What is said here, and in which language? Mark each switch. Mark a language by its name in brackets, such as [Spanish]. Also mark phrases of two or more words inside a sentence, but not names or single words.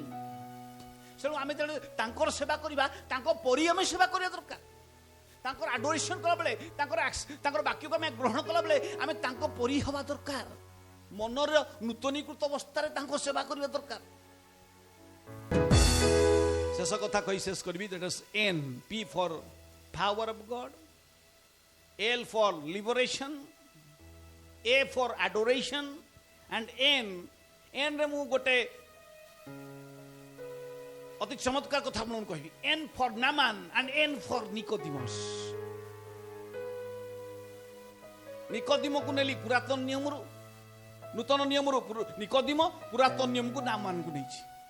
[Odia] ତେଣୁ ଆମେ ତେଣୁ ତାଙ୍କର ସେବା କରିବା, ତାଙ୍କ ପରି ଆମେ ସେବା କରିବା ଦରକାର। ତାଙ୍କର ଆଡୋରେସନ କଲାବେଳେ, ତାଙ୍କର ବାକ୍ୟକୁ ଆମେ ଗ୍ରହଣ କଲାବେଳେ ଆମେ ତାଙ୍କ ପରି ହେବା ଦରକାର। ମନର ନୂତନୀକୃତ ଅବସ୍ଥାରେ ତାଙ୍କ ସେବା କରିବା ଦରକାର। ଶେଷ କଥା କହି ଶେଷ କରିବି। [English] That is N. P for power of God, L for liberation, A for adoration, and N [Odia] ରେ ମୁଁ ଗୋଟେ ଅତି ଚମତ୍କାର କଥା ଆପଣଙ୍କୁ କହିବି। [English] N for Naaman and N for Nicodemus. [Odia] ନିକୋଦିମକୁ ନେଲି ପୁରାତନ ନିୟମରୁ, ନୂତନ ନିୟମରୁ ନିକୋଦିମ, ପୁରାତନ ନିୟମକୁ ନାମାନକୁ ନେଇଛି।